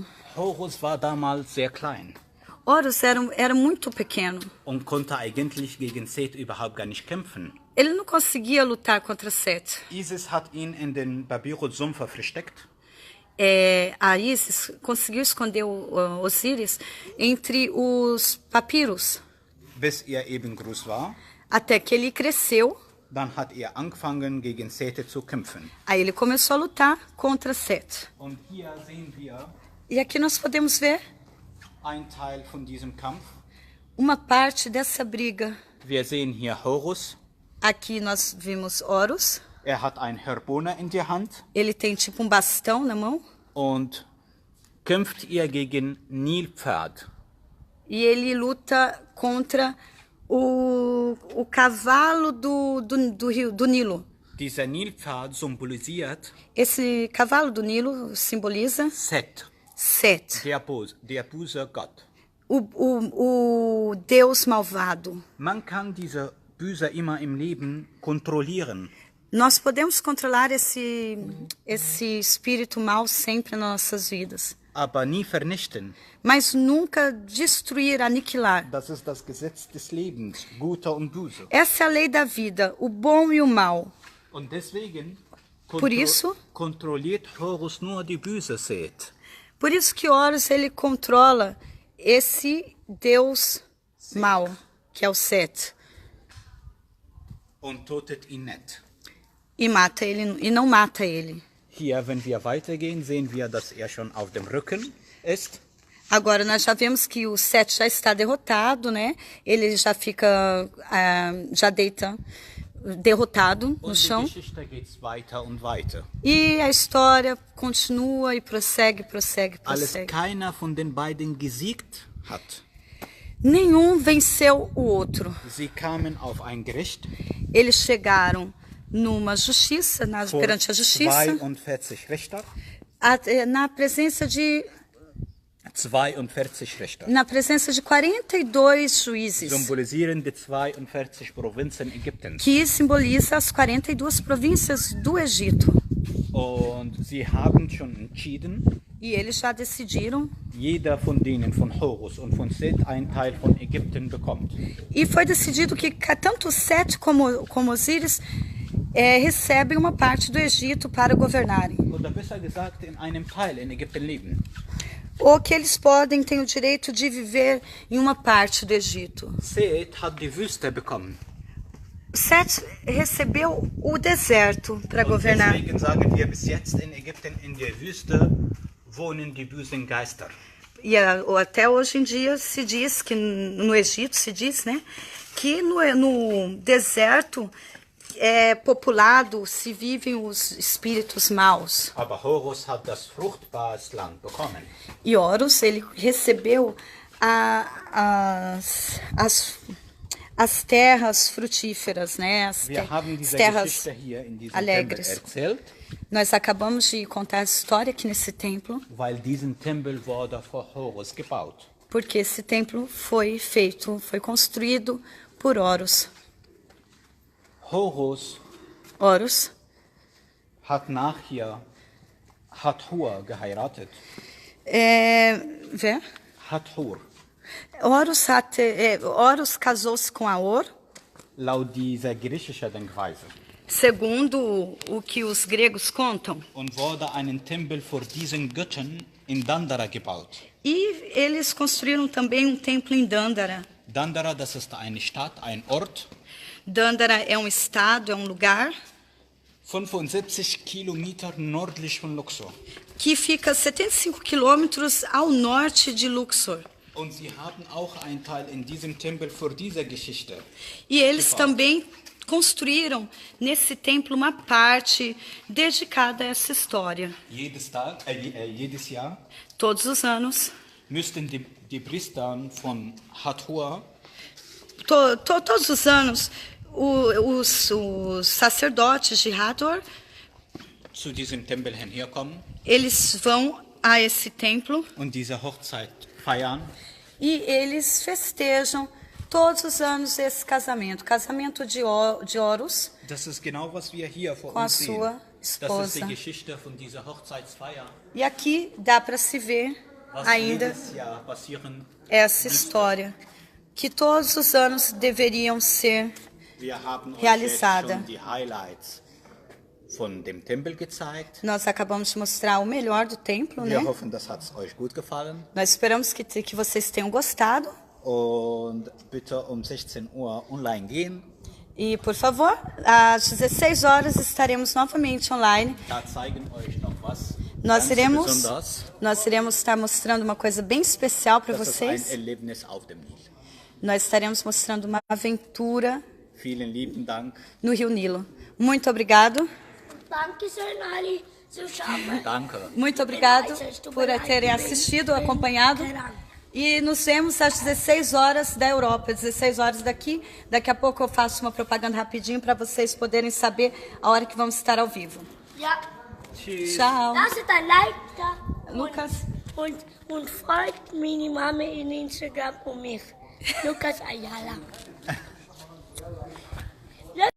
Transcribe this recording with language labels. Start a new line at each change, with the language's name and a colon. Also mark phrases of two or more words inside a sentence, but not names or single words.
German: Horus war damals sehr klein
Portuguese: Horus era muito pequeno.
German: und konnte eigentlich gegen Seth überhaupt gar nicht kämpfen.
Portuguese: Ele não conseguia lutar contra Sete.
German: Isis hat ihn in den Babyrus-Sumpf versteckt.
Portuguese: A Isis conseguiu esconder o Osíris entre os papiros,
German: Bis er eben groß war.
Portuguese: até que ele cresceu.
German: Dann hat er angefangen, gegen Seth zu kämpfen.
Portuguese: Aí ele começou a lutar contra Sete.
German: Und hier sehen wir
Portuguese: E aqui nós podemos ver
German: ein Teil von diesem Kampf.
Portuguese: uma parte dessa briga.
German: Wir sehen hier Horus.
Portuguese: Aqui nós vimos Horus.
German: Er hat ein Hörbohne in der Hand
Portuguese: Ele tem tipo um bastão na mão.
German: und kämpft ihr gegen Nilpferd.
Portuguese: E ele luta contra o cavalo do Nilo.
German: Dieser Nilpferd symbolisiert
Portuguese: Esse cavalo do Nilo simboliza
German: Set,
Portuguese: Set,
German: der böse Gott.
Portuguese: o Deus malvado.
German: Man kann diese Böse immer im Leben kontrollieren.
Portuguese: Nós podemos controlar esse espírito mal sempre nas nossas vidas,
German: Aber nie vernichten.
Portuguese: mas nunca destruir, aniquilar.
German: Das ist das Gesetz des Lebens, Gute und Böse.
Portuguese: Essa é a lei da vida, o bom e o mal.
German: Und deswegen
Portuguese: Por isso,
German: kontrolliert Horus nur die böse Seth.
Portuguese: por isso que Horus ele controla esse Deus mal, que é o Set,
German: Und tötet ihn nicht.
Portuguese: e mata ele e não mata ele.
German: Hier, wenn wir weitergehen, sehen wir, dass er schon auf dem Rücken ist.
Portuguese: Agora nós já vemos que o Set já está derrotado, né? Ele já fica, já deita derrotado no
German: Und
Portuguese: chão.
German: die Geschichte geht weiter und weiter.
Portuguese: E a história continua e prossegue, prossegue,
German: Als
Portuguese: prossegue.
German: keiner von den beiden gesiegt hat,
Portuguese: Nenhum venceu o outro.
German: sie kamen auf ein Gericht
Portuguese: Eles chegaram numa justiça,
German: vor
Portuguese: perante a justiça,
German: 42 Richter.
Portuguese: na presença de
German: 42 Richter.
Portuguese: na presença de 42 juízes,
German: Symbolisieren die 42 Provinzen Ägyptens.
Portuguese: que simboliza as 42 províncias do Egito.
German: Und sie haben schon entschieden,
Portuguese: E eles já decidiram,
German: jeder von denen, von Horus und von Seth, einen Teil von Ägypten bekommt.
Portuguese: e foi decidido que tanto Sete como Osíris recebem uma parte do Egito para governarem.
German: Oder besser gesagt, in einem Teil in Ägypten leben.
Portuguese: Ou que eles têm o direito de viver em uma parte do Egito.
German: Seth hat die Wüste bekommen.
Portuguese: Sete recebeu o deserto para
German: Und
Portuguese: governar.
German: deswegen sagen wir bis jetzt in Ägypten, in der Wüste wohnen die bösen Geister.
Portuguese: E até hoje em dia se diz que no Egito se diz, né, que no deserto populado se vivem os espíritos maus.
German: Aber Horus hat das fruchtbare Land bekommen.
Portuguese: E Horus ele recebeu as terras frutíferas, né, as
German: Wir haben diese
Portuguese: terras
German: Geschichte hier in diesem
Portuguese: alegres.
German: Tempel erzählt,
Portuguese: Nós acabamos de contar a história aqui nesse templo,
German: weil diesen Tempel wurde vor Horus gebaut.
Portuguese: porque esse templo foi construído por Horus.
German: Horus hat nachher Hathor geheiratet. Wer? Hathor.
Portuguese: Horus casou-se com Aor,
German: Laut dieser griechischen Denkweise.
Portuguese: segundo o que os gregos contam.
German: Und wurde einen Tempel vor diesen Göttern in Dandara gebaut.
Portuguese: E eles construíram também templo em Dandara.
German: Dandara, das ist eine Stadt, ein Ort,
Portuguese: Dandara é estado, é lugar
German: 75 Kilometer nördlich von Luxor.
Portuguese: que fica 75 quilômetros ao norte de Luxor.
German: Und sie haben auch einen Teil in diesem Tempel für diese Geschichte.
Portuguese: E eles também construíram nesse templo uma parte dedicada a essa história.
German: Jedes Jahr
Portuguese: Todos os anos,
German: müssten die Priester von Hathor
Portuguese: todos os anos, os sacerdotes de Hathor,
German: zu diesem Tempel herkommen
Portuguese: eles vão a esse templo
German: und diese Hochzeit feiern.
Portuguese: e eles festejam todos os anos esse casamento de Horus
German: Das ist genau, was wir hier vor
Portuguese: com a
German: uns sehen.
Portuguese: sua
German: Das ist
Portuguese: esposa.
German: die Geschichte von dieser Hochzeitsfeier,
Portuguese: E aqui dá para se ver
German: was
Portuguese: ainda
German: jedes Jahr passieren.
Portuguese: essa história, que todos os anos deveriam ser
German: Wir haben euch
Portuguese: realizada.
German: jetzt schon die Highlights von dem Tempel gezeigt.
Portuguese: Nós acabamos de mostrar o melhor do templo, né?
German: Wir hoffen, das hat euch gut gefallen.
Portuguese: Nós esperamos que vocês tenham gostado.
German: Und bitte um 16 Uhr online gehen.
Portuguese: E, por favor, às 16 horas estaremos novamente online.
German: Da zeigen euch noch was
Portuguese: Nós
German: besonders.
Portuguese: iremos estar mostrando uma coisa bem especial para
German: Das ist ein
Portuguese: vocês.
German: Erlebnis auf dem Nil.
Portuguese: Nós estaremos mostrando uma aventura
German: Vielen lieben Dank.
Portuguese: no Rio Nilo. Muito obrigado.
German: Dankeschön, Ali. Zuschauer. Danke.
Portuguese: Muito obrigado por terem assistido, acompanhado. E nos vemos às 16 horas da Europa, 16 horas daqui. Daqui a pouco eu faço uma propaganda rapidinho para vocês poderem saber a hora que vamos estar ao vivo.
German: Ja, Tschüss.
Portuguese: Tchau.
German: lasst ein Like da. Lucas. Und folgt meine Mama in Instagram und mich. Lucas Ayala.